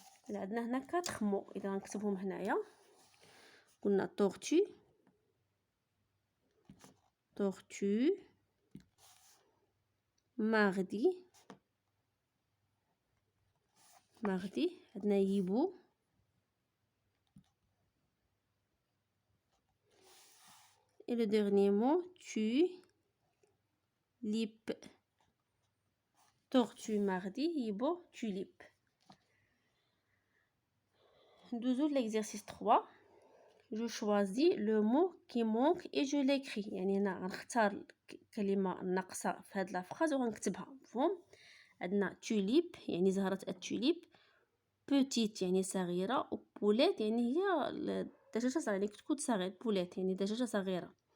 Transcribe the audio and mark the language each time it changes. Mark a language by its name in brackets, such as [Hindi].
[Arabic] عندنا هنا 4 مو اذا غنكتبهم هنايا. قلنا tortue mardi عندنا هيبو. [French] et le dernier mot tulipe. tortue mardi هيبو tulipe. [Arabic] ندوزو [French] l'exercice 3. [Arabic] جو [French] choisis le mot qui manque et je l'écris. [Arabic] يعني هنا غنختار الكلمة الناقصة في هاد لا فراز وغنكتبها. مفهوم؟ عندنا توليب يعني زهرة التوليب، بوتيت يعني صغيرة، و بوليت يعني هي الدجاجة صغيرة، يعني كتكون صغير، بوليت يعني دجاجة صغيرة.